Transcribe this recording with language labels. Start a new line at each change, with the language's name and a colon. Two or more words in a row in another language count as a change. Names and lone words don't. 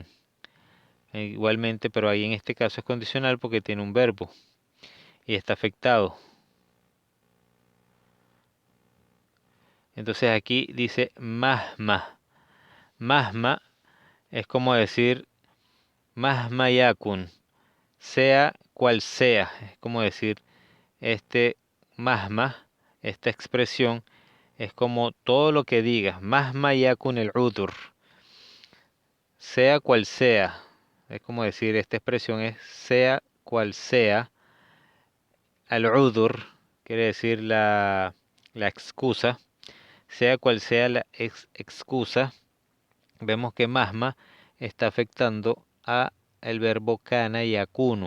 Spanish: Igualmente, pero ahí en este caso es condicional porque tiene un verbo y está afectado. Entonces aquí dice mahma. Mahma es como decir
Arabic: mahma yakun,
Spanish: sea cual sea. Es como decir este mahma, esta expresión es como todo lo que digas.
Arabic: Mahma yakun el udur,
Spanish: sea cual sea. Es como decir, esta expresión es sea cual sea. Al-udur quiere decir la excusa. Sea cual sea la excusa, vemos que mahma está afectando a el verbo kana y akunu.